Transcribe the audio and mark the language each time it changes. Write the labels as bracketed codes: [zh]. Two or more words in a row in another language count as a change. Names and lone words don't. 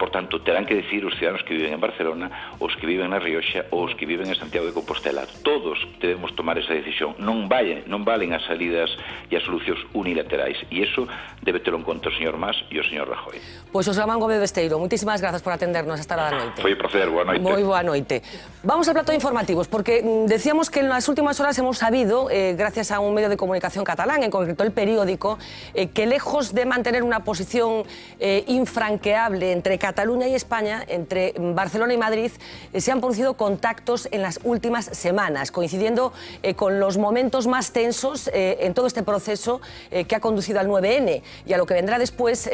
[gl] Por tanto, terán que decidir os ciudadanos que viven en Barcelona, os que viven na Rioxa ou os que viven en Santiago de Compostela. Todos debemos tomar esa decisión. Non valen as salidas e as solucións unilaterais. E iso debe ter en conta o señor Mas e o señor Rajoy. Pois José Ramón Gómez Besteiro, moitísimas grazas por atendernos esta hora da noite. Foi un placer, boa noite. Moi boa noite. Vamos ao plato de informativos, [es] porque decíamos que en las últimas horas hemos sabido, gracias a un medio de comunicación catalán, en concreto El Periódico, que lejos de mantener una posición infranqueable entre Cataluña y España, entre Barcelona y Madrid, se han producido contactos en las últimas semanas, coincidiendo con los momentos más tensos en todo este proceso que ha conducido al 9N y a lo que vendrá después.